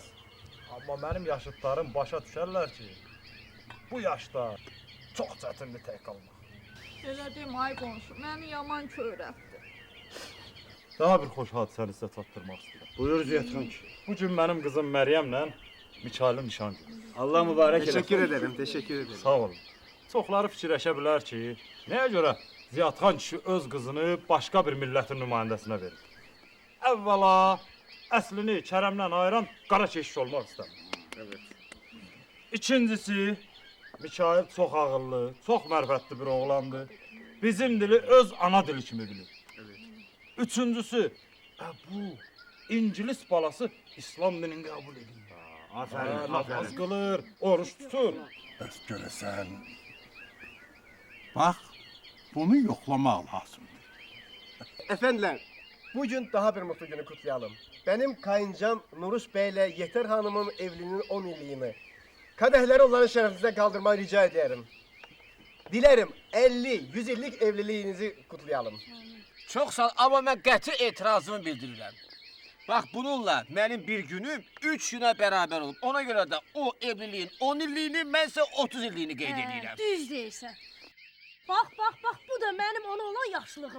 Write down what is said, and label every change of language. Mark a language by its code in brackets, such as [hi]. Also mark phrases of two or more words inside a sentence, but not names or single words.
[az] Amma mənim yaşıdlarım başa düşərlər ki, bu yaşda çox çətindir tək qalmaq. Elə demə ay qonşu, məni yaman kövrətdi. Daha bir xoş hadisəni sizə çatdırmaq istəyirəm. Buyur Ziyadxan ki. Bu gün mənim qızım Məryəmlə Mikailin nişan günüdür. Allah mübarək eləsin. [tr] Teşekkür ederim, teşekkür ederim. [az] Sağ olun. Çoxları fikirləşə bilər ki, nəyə görə Ziyadxan kişi öz qızını başqa bir millətin nümayəndəsinə verir? Əvvəla, əslini Kərəmdən ayıran qara keşiş olmaq istəmir. [tr] Evet. [az] İkincisi, Mikail çox ağıllı, çox mərifətli bir oğlandır. Bizim dili öz ana dili kimi bilir. [tr] Evet. [az] Üçüncüsü, bu İngilis balası İslam dinini qəbul edir. Aferin, Namaz aferin. qılır, oruç tutur. Öz görəsən. Bax, bunu yoxlamaq lazımdır. [tr] Efendiler, bugün daha bir mutlu günü kutlayalım. Benim kayıncam Nuruş Bey ile Yeter Hanım'ın evliliğinin 10 yıllığını. Kadehleri onların şerefinize kaldırmayı rica ederim. Dilerim 50-100 yıllık evliliğinizi kutlayalım. [az] Çox sağ ol, amma mən qəti etirazımı bildirirəm. Bax, bununla mənim bir günüm 3 günə bərabər olub. Ona görə də o evliliyin 10 illiyini, mən isə 30 illiyini qeyd edirəm. Düz deyirsən. Bax, bu da mənim ona olan yaxşılığım.